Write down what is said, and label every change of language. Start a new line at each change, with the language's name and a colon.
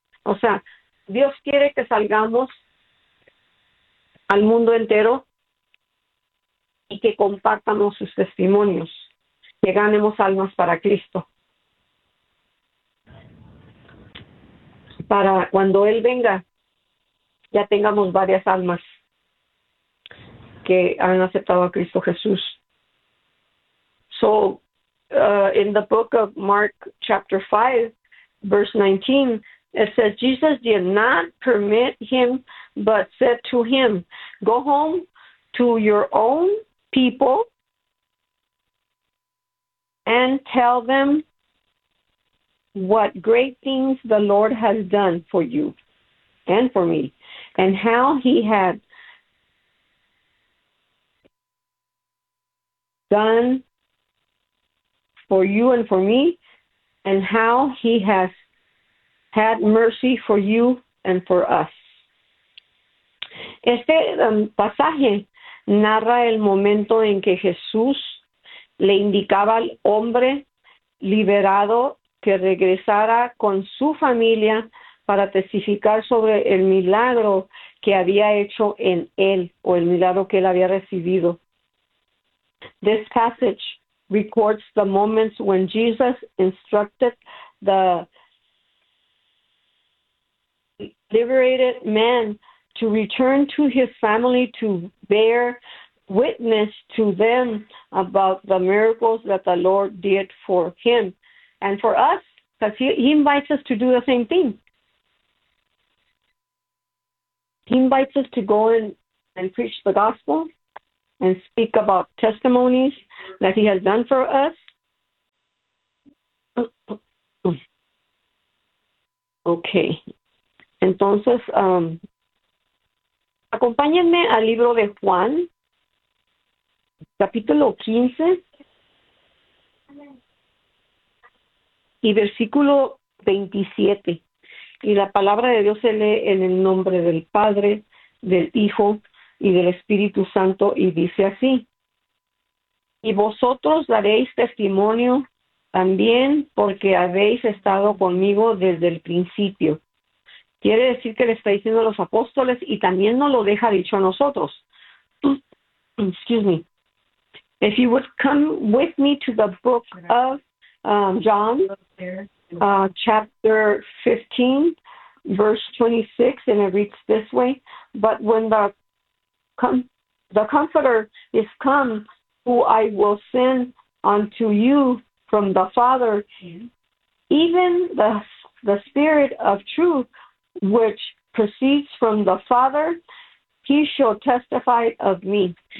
Spanish: O sea, Dios quiere que salgamos al mundo entero y que compartamos sus testimonios, que ganemos almas para Cristo. Para cuando Él venga, ya tengamos varias almas que han aceptado a Cristo Jesús.
English: So, in the book of Mark, chapter 5, verse 19, it says, Jesus did not permit him, but said to him, go home to your own people and tell them what great things the Lord has done for you and for me, and how he had done for you and for me, and how he has had mercy for you and for us.
Spanish: Este pasaje narra el momento en que Jesús le indicaba al hombre liberado que regresara con su familia para testificar sobre el milagro que había hecho en él, o el milagro que él había recibido.
English: This passage records the moments when Jesus instructed the liberated man to return to his family to bear witness to them about the miracles that the Lord did for him. And for us, because he invites us to do the same thing. He invites us to go in and preach the gospel and speak about testimonies that he has done for us.
Spanish: Okay, entonces acompáñenme al libro de Juan, capítulo 15 y versículo 27. Y la palabra de Dios se lee en el nombre del Padre, del Hijo y del Espíritu Santo y dice así: Y vosotros daréis testimonio también porque habéis estado conmigo desde el principio. Quiere decir que le está diciendo a los apóstoles y también nos lo deja dicho a nosotros.
English: Excuse me. If you would come with me to the book of John, chapter 15, verse 26, and it reads this way: But when the Comforter is come, who I will send unto you from the Father, even the Spirit of truth, which proceeds from the Father, he shall testify of me.